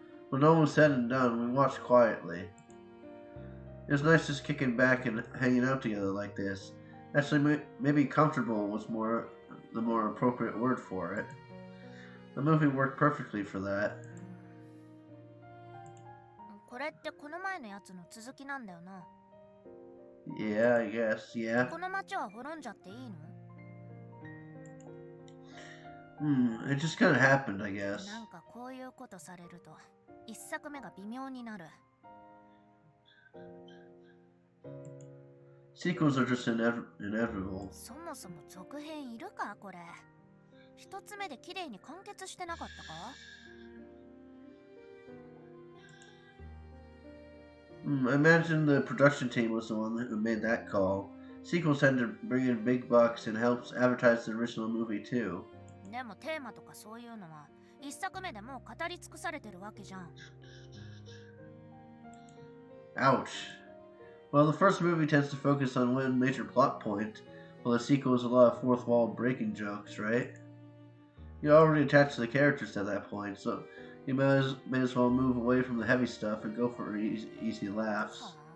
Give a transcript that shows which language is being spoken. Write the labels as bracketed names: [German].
[English] When all was said and done, we watched quietly. It was nice just kicking back and hanging out together like this. Actually, maybe comfortable was the more appropriate word for it. The movie worked perfectly for that. [Japanese] これってこの前のやつの続きなんだよな。 [English] Yeah, I guess, yeah. [Japanese] この街は滅んじゃっていいの？ [English] it just kind of happened, I guess. [Japanese] なんかこういうことされると、一作目が微妙になる。 [English] Sequels are just inevitable. [Japanese] そもそも続編いるかこれ。一つ目で綺麗に完結してなかったか [English] ？I imagine the production team was the one who made that call. Sequels tend to bring in big bucks and helps advertise the original movie too. [Japanese] でもテーマとかそういうのは一作目でもう語り尽くされてるわけじゃん。 [English] Ouch. Well, the first movie tends to focus on one major plot point, while the sequel is a lot of fourth wall breaking jokes, right? You're already attached to the characters at that point, so you may as well move away from the heavy stuff and go for easy laughs.